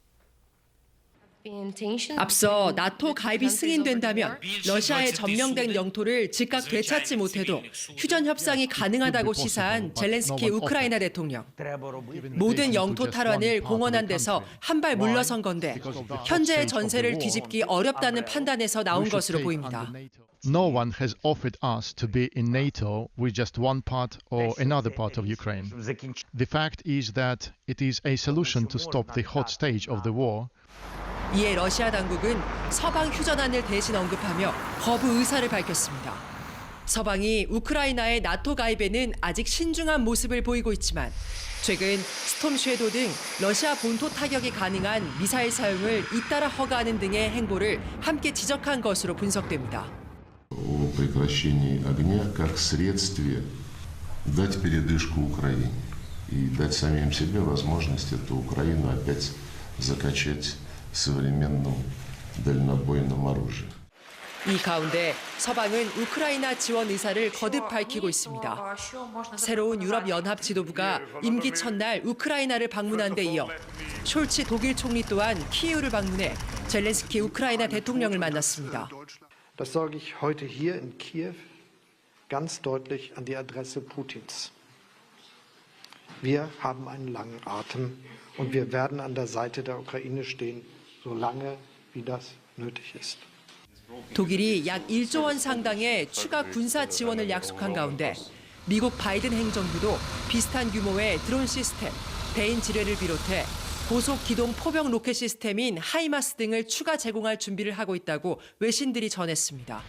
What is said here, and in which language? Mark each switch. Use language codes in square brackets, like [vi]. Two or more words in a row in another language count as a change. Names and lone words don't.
[ko] 앞서 나토 가입이 승인된다면 러시아의 점령된 영토를 즉각 되찾지 못해도 휴전 협상이 가능하다고 시사한 젤렌스키 우크라이나 대통령. 모든 영토 탈환을 공언한 데서 한 발 물러선 건데 현재의 전세를 뒤집기 어렵다는 판단에서 나온 것으로 보입니다. [en] No one has offered us to be in NATO with just one part or another part of Ukraine. The fact is that it is a solution to stop the hot stage of the war. [ko] 이에 러시아 당국은 서방 휴전안을 대신 언급하며 거부 의사를 밝혔습니다. 서방이 우크라이나의 나토 가입에는 아직 신중한 모습을 보이고 있지만 최근 스톰 섀도우 등 러시아 본토 타격이 가능한 미사일 사용을 잇따라 허가하는 등의 행보를 함께 지적한 것으로 분석됩니다. [ru] О прекращении огня как средстве дать передышку Украине и дать самим себе возможность эту Украину опять закачать современным дальнобойным оружием. [ko] 이 가운데 서방은 우크라이나 지원 의사를 거듭 밝히고 있습니다. 새로운 유럽연합 지도부가 임기 첫날 우크라이나를 방문한 데 이어 숄츠 독일 총리 또한 키이우를 방문해 젤렌스키 우크라이나 대통령을 만났습니다. [de] Das sage ich heute hier in Kiew ganz deutlich an die Adresse Putins. Wir haben einen langen Atem und wir werden an der Seite der Ukraine stehen, solange wie das nötig ist. [ko] 독일이 약 1조 원 상당의 추가 군사 지원을 약속한 가운데 미국 바이든 행정부도 비슷한 규모의 드론 시스템, 대인 지뢰를 비롯해 고속 기동 포병 로켓 시스템인 하이마스 등을 추가 제공할 준비를 하고 있다고 외신들이 전했습니다.